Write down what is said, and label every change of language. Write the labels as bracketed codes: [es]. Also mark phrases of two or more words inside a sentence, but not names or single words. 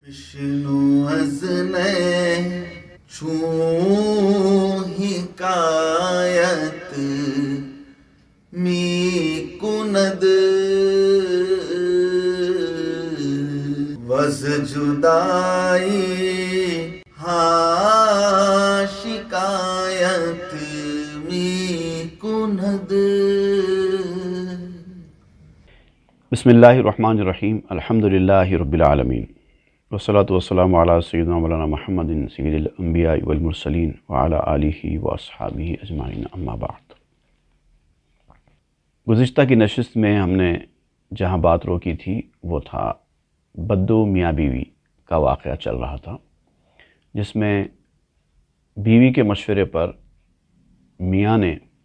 [fa] بشنو از نی چون حکایت می‌کند وز جدایی‌ها شکایت می‌کند. [ar] بسم الله الرحمن الرحيم الحمد لله رب العالمين والصلاة والسلام على سيدنا مولانا محمد سيد الأنبياء والمرسلين وعلى آله وأصحابه أجمعين أما بعد. [ur] گزشتہ کی نشست میں ہم نے جہاں بات روکی تھی وہ تھا بدو میاں بیوی کا واقعہ چل رہا تھا، جس میں بیوی کے مشورے پر میاں نے